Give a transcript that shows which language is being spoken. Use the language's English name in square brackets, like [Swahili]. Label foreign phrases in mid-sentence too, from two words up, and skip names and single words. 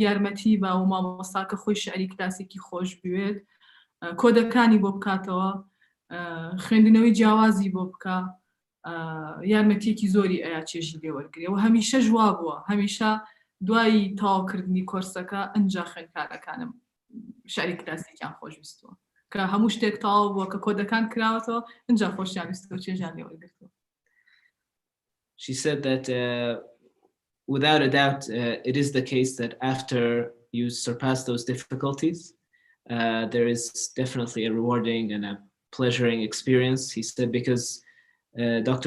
[Central Kurdish] یارمەتی بە و مامۆستاکە خۆی شعری کلاسیکی خۆش بوێت، کۆدەکانی بۆ بکاتەوە، خوێندنەوەی جیاوازی بۆ بکە، یارمەتیەکی زۆری ئەیا چێژی لێوەرگێ و هەمیشە جوا بووە، هەمیشە دوای تاواکردنی کۆرسەکە ئەنجا خوێندکارەکانم شعری کلاسیکیان خۆشویستووە کە هەموو شتێک تاوا بووە کە کۆدەکان کراوەتەوە ئەنجا خۆشیان ویستەوە چێژیان لێوەرگرتووە. [English] She said that without a doubt it is the case that after you surpass those difficulties there is definitely a rewarding and a pleasuring experience. He said because Dr.